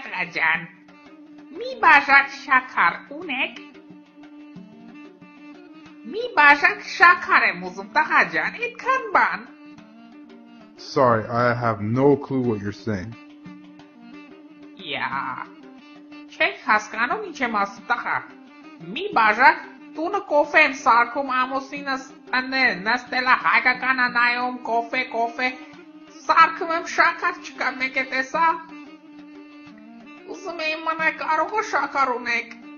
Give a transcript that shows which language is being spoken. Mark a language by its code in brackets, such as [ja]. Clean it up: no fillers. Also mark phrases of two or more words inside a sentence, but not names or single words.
[hy] ջան, մի բաժակ շաքար ունեք։ Մի բաժակ շաքար եմ ուզում, տղա ջան, այդքան բան։ [en] Sorry, I have no clue what you're saying. [hy] Չեք հասկանում ինչ եմ ասում, տղա։ Մի բաժակ տունը կոֆե եմ սարքում ամուսինս նստել է հայկական նայում կոֆե սարքում եմ շաքար չկա մեկ է տեսա ուզում եմ իմանալ կարող է շաքար ունեք